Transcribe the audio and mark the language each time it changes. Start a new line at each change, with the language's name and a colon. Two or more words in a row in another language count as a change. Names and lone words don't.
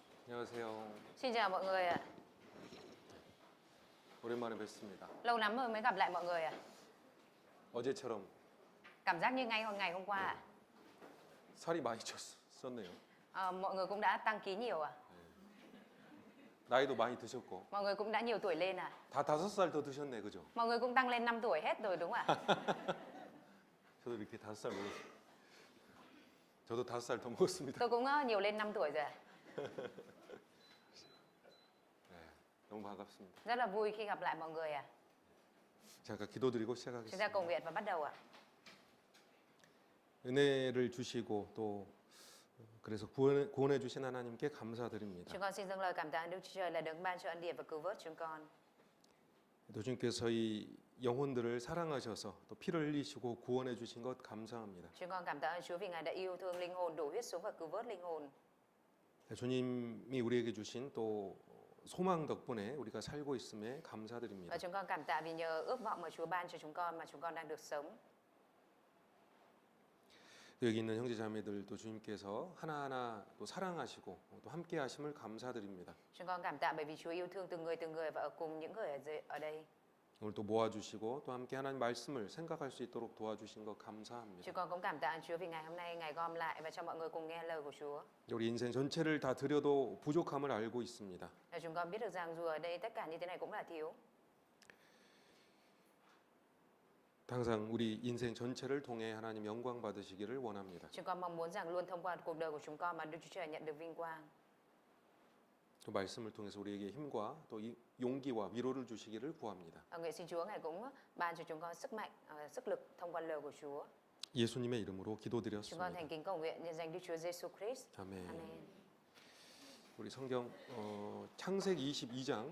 Korean: 안녕하세요.
Vietnamese: Xin chào mọi người ạ.
Korean: 오랜만에 뵙습니다.
Vietnamese: Lâu lắm rồi mới gặp lại mọi người ạ.
Korean: 어제처럼
Vietnamese: Cảm giác như ngày hôm qua ạ.
Korean: 살이 많이 쪘네요.
Vietnamese: Mọi người cũng đã tăng ký nhiều ạ.
Korean: 나이도 많이 드셨고
Vietnamese: Mọi người cũng đã nhiều tuổi lên ạ.
Korean: 다 5살 더 드셨네, 그죠?
Vietnamese: Mọi người cũng tăng lên 5 tuổi hết rồi đúng không ạ?
Korean: 저도 이렇게 5살 먹었어요. 저도 5살 더 먹었습니다.
Vietnamese: Tôi cũng nhiều lên 5 tuổi rồi ạ.
Korean: 네, 너무 반갑습니다.
Vietnamese: Rất là vui khi gặp lại mọi người ạ.
Korean: 잠깐 기도드리고
Vietnamese: Chúng ta
Korean: 시작하겠습니다.
Vietnamese: cầu nguyện và bắt đầu ạ.
Korean: 은혜를 주시고 또 그래서 구원해 주신 하나님께 감사드립니다.
Vietnamese: Chúng con xin dâng lời cảm tạ Đức Chúa Trời là đấng ban cho ân điển và cứu vớt chúng con.
Korean: 또 주님께서 저희 영혼들을 사랑하셔서 또 피를 흘리시고 구원해 주신 것 감사합니다.
Vietnamese: Chúng con cảm tạ ơn Chúa vì Ngài đã yêu thương linh hồn, đổ huyết xuống và cứu vớt linh hồn.
Korean: 주님이 우리에게 주신 또 소망 덕분에 우리가 살고 있음에 감사드립니다.
Vietnamese: Và chúng con cảm tạ vì nhờ ước vọng mà Chúa ban cho chúng con mà chúng con đang được sống.
Korean: 여기 있는 형제자매들도 주님께서 하나하나 또 사랑하시고 또 함께 하심을 감사드립니다.
Vietnamese: Chúng con cảm tạ bởi vì Chúa yêu thương từng người và ở cùng những người ở đây.
Korean: 오늘 또 모아주시고 또 함께 하나님 말씀을 생각할 수 있도록 도와주신 것 감사합니다.
Vietnamese: Chúng con cũng cảm tạ ơn Chúa vì ngày hôm nay Ngài gom lại và cho mọi người cùng nghe lời của Chúa.
Korean: 우리 인생 전체를 다 드려도 부족함을 알고 있습니다.
Vietnamese: Và chúng con biết được rằng dù ở đây tất cả như thế này cũng là thiếu.
Korean: 항상 우리 인생 전체를 통해 하나님 영광 받으시기를 원합니다.
Vietnamese: Chúng con mong muốn rằng luôn thông qua cuộc đời của chúng con mà Đức Chúa Trời nhận được vinh quang.
Korean: 또 말씀을 통해서 우리에게 힘과 또 용기와 위로를 주시기를 구합니다.
Vietnamese: Nguyện xin Chúa Ngài cũng ban cho chúng con sức mạnh, sức lực thông qua lời của Chúa.
Korean: 예수님의 이름으로
Vietnamese: Chúng con
Korean: 기도드렸습니다.
Vietnamese: thành kính cầu nguyện nhân danh Đức Chúa Giêsu Christ.
Korean: 아멘.
Vietnamese: Amen.
Korean: 우리 성경 창세기 22장